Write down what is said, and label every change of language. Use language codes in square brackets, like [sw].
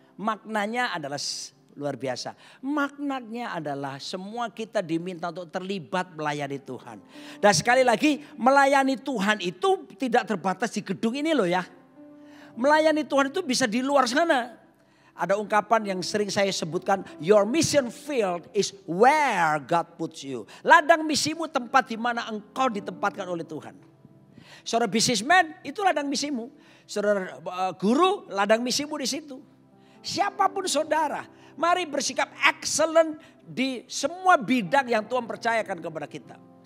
[id] Maknanya adalah luar biasa. Maknanya adalah semua kita diminta untuk terlibat melayani Tuhan. Dan sekali lagi melayani Tuhan itu tidak terbatas di gedung ini loh ya. Melayani Tuhan itu bisa di luar sana. Ada ungkapan yang sering saya sebutkan. [en] Your mission field is where God puts you. [id] Ladang misimu tempat di mana engkau ditempatkan oleh Tuhan. Saudara businessman itu ladang misimu. Saudara guru ladang misimu di situ. Siapapun saudara. Mari bersikap excellent di semua bidang yang Tuhan percayakan kepada kita.